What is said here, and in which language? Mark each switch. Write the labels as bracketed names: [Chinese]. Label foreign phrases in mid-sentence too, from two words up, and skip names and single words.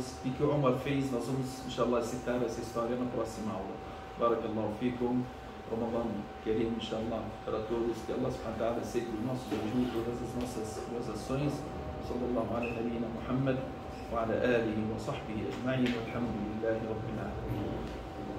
[Portuguese] E que o Umar fez, nós vamos, [Arabic] إن شاء الله, [Portuguese] citar essa história na próxima aula. [Arabic] بارك الله فيكم، رمضان كريم، إن شاء الله, [Portuguese] para todos, que [Arabic] الله سبحانه وتعالى [Portuguese] aceite o nosso jejum, todas as nossas boas ações. [Arabic] صلى الله على نبينا محمد وعلى آله وصحبه أجمعين، والحمد لله رب العالمين.